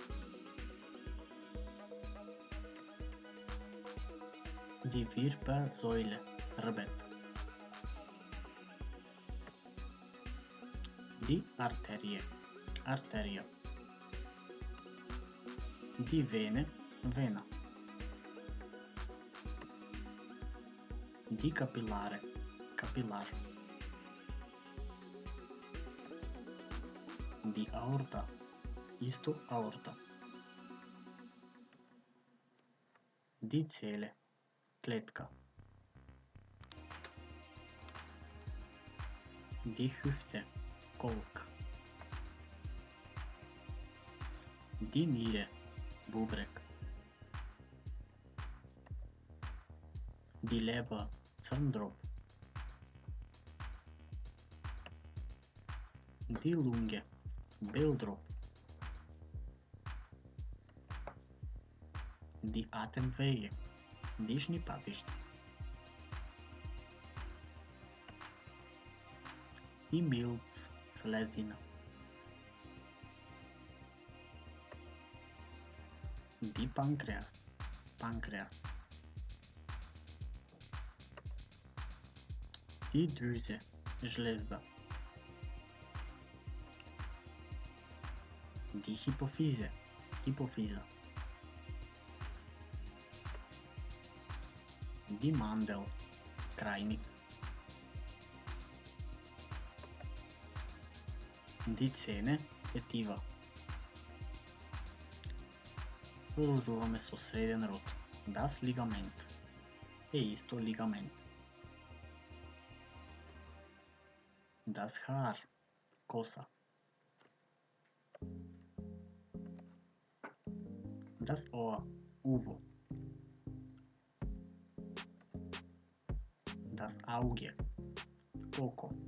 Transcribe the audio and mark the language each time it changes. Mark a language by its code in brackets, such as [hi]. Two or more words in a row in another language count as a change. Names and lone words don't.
[de] Die Wirbelsäule, хрбет. Die Arterie, артерија. Die Vene, вена. Die Kapillare, капилар. Die Aorta, [mk] исто аорта. [de] Die Zelle, клетка. Die Hüfte, колк. Die Niere, бубрек. Die Leber, [mk] црн дроб. [de] Die Lunge, [mk] бел дроб. [de] Die Atemwege, [mk] дишни патишта. [de] Die Milz, слезина. Die Pankreas, панкреас. Die Drüse, жлезда. Die Hypophyse, хипофиза. Die Mandel, крайник. Die Zähne, [mk] тетива. Продолжуваме со среден род. [de] Das Ligament [mk] е исто лигамент. [de] Das Haar, коса. Das Ohr, уво. Das Auge, око.